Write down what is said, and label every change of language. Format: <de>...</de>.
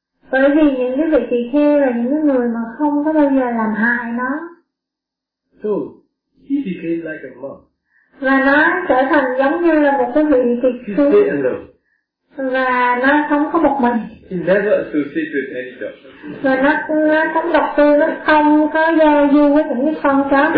<vi>Bởi vì những cái vị tỳ kheo là những cái người mà không có bao giờ làm hại nó.</vi> <en>So, he became like a monk.</en> <vi>Và nó trở thành giống như là một cái vị tỳ kheo.</vi> <en>He stayed alone.</en> <vi>Và nó sống có một mình.</vi> <en>He never associated with any dog.</en> <vi>Và nó sống độc tư, nó không có giao du với những cái con chó</vi>